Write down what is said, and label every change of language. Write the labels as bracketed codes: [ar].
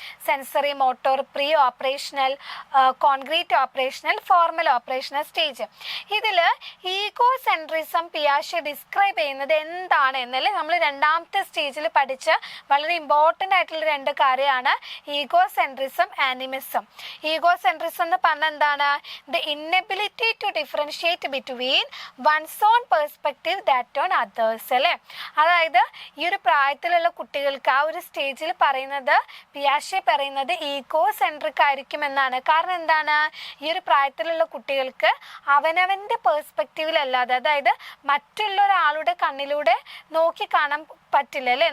[en] Sensory, motor, pre operational, concrete operational, formal operational stage. [ml] ഇതിൽ egocentrism പിയാഷെ describe ചെയ്യുന്നത് എന്താണ് എന്നല്ലേ നമ്മൾ രണ്ടാമത്തെ സ്റ്റേജിൽ പഠിച്ച് വളരെ ഇമ്പോർട്ടൻ്റ് ആയിട്ടുള്ള രണ്ട് കാര്യമാണ് ഈഗോസെൻട്രിസം, ആനിമിസം. [en] egocentrism [ml] എന്ന് പറഞ്ഞാൽ [en] the inability to differentiate between one's own perspective that on others [ml] അല്ലേ? അതായത് ഈ ഒരു പ്രായത്തിലുള്ള കുട്ടികൾക്ക് ആ ഒരു സ്റ്റേജിൽ പറയുന്നത്, പിയാഷെ പറയുന്നത് ഈഗോ സെൻട്രിക് ആയിരിക്കും എന്നാണ്. കാരണം എന്താണ്? ഈ ഒരു പ്രായത്തിലുള്ള കുട്ടികൾക്ക് അവനവൻ്റെ പേഴ്സ്പെക്റ്റീവിലല്ലാതെ, അതായത് മറ്റുള്ള ഒരാളുടെ കണ്ണിലൂടെ നോക്കി കാണാൻ പറ്റില്ല അല്ലേ?